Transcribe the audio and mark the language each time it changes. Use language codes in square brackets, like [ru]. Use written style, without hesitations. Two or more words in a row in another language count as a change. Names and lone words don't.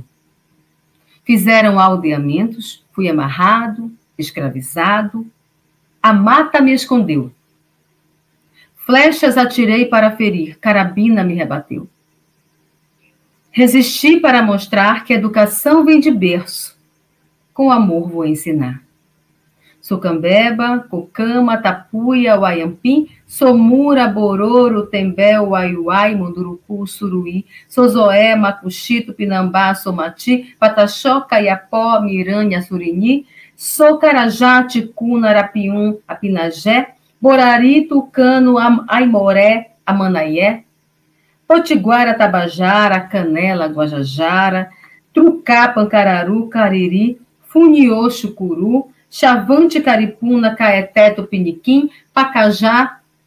[pt] Fizeram aldeamentos, fui amarrado, escravizado. A mata me escondeu. Flechas atirei para ferir, carabina me rebateu. Resisti para mostrar que a educação vem de berço. Com amor vou ensinar. Sou Cambeba, Cocama, Tapuia, Uaiampim, sou Mura, Bororo, Tembé, Uaiuai, Munduruku, Suruí, sou Zoé, Macuxito, Pinambá, Somati, Pataxó, Caiapó, Miranha, Surini, sou Carajá, Ticuna, Arapium, Apinagé, Borari, Tucano, Aimoré, Amanaé, Potiguara, Tabajara, Canela, Guajajara, Trucá, Pancararu, Cariri, Funiô, Chucuru, Chavante, Caripuna, Caeté, Tupiniquim, Pacajá,